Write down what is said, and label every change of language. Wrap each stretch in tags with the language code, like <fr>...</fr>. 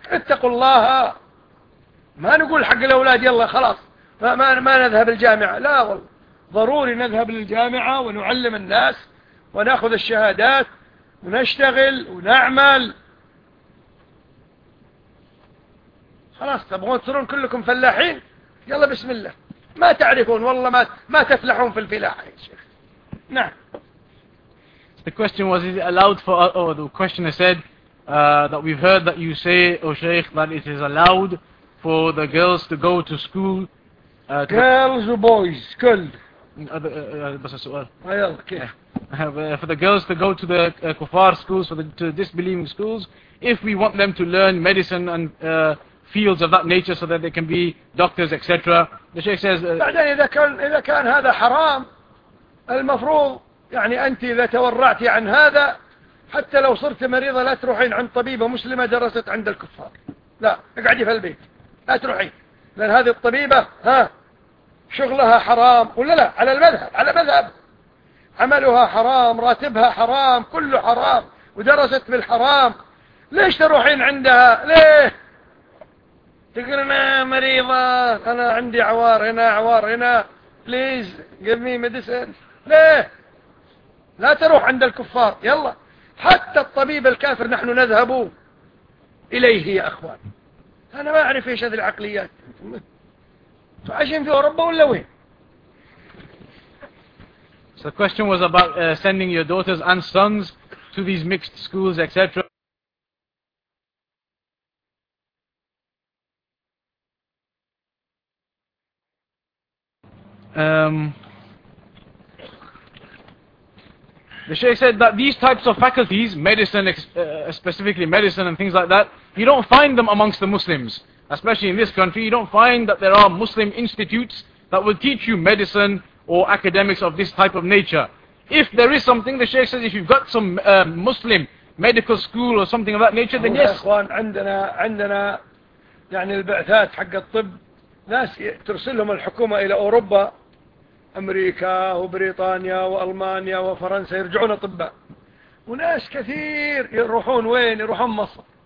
<ar>اتقوا الله، ما نقول حق الأولاد يلا خلاص ما نذهب الجامعة، لا والله، ضروري نذهب للجامعة ونعلم الناس وناخذ الشهادات ونشتغل ونعمل. خلاص تبغون تصيرون كلكم فلاحين؟ يلا بسم الله، ما تعرفون والله ما تفلحون في الفلاحة يا شيخ. نعم.</ar> <en>The question was, is it allowed for, or the questioner said that we've heard that you say, O Sheikh, that it is allowed for the girls to go to school. Girls or boys, كل.</en> <ar>بس السؤال. يلا كيف.</ar> <en>For the girls to go to the kuffar schools, to the disbelieving schools, if we want them to learn medicine and fields of that nature so that they can be doctors, etc. The Sheikh says,</en> <ar>بعدين إذا كان هذا حرام، المفروض يعني أنت إذا تورعتي عن هذا، حتى لو صرت مريضة لا تروحين عند طبيبة مسلمة درست عند الكفار، لا، اقعدي في البيت لا تروحين، لأن هذه الطبيبة ها شغلها حرام، ولا لا، على المذهب، على مذهب، عملها حرام، راتبها حرام، كله حرام، ودرست بالحرام، ليش تروحين عندها؟ ليه؟ تقول انا مريضة، انا عندي عوار هنا، عوار هنا،</ar> <en>please give me medicine.</en> <ar>ليه؟ لا تروح عند الكفار. يلا حتى الطبيب الكافر نحن نذهب إليه يا أخوان. أنا ما أعرف إيش هذه العقليات، عايشين في أوروبا ولا وين؟</ar> <en>So the question was about sending your daughters and sons to these mixed schools, etc. The Sheikh said that these types of faculties, medicine, specifically medicine and things like that, you don't find them amongst the Muslims, especially in this country. You don't find that there are Muslim institutes that will teach you medicine or academics of this type of nature. If there is something, the Sheikh says, if you've got some Muslim medical school or something of that nature, then yes.</en> <ar>إخوان عندنا عندنا يعني البعثات حق الطب ناس ترسلهم الحكومة إلى أوروبا أمريكا وبريطانيا وألمانيا وفرنسا يرجعون أطباء، وناس كثير يروحون وين؟ يروحون مصر.</ar>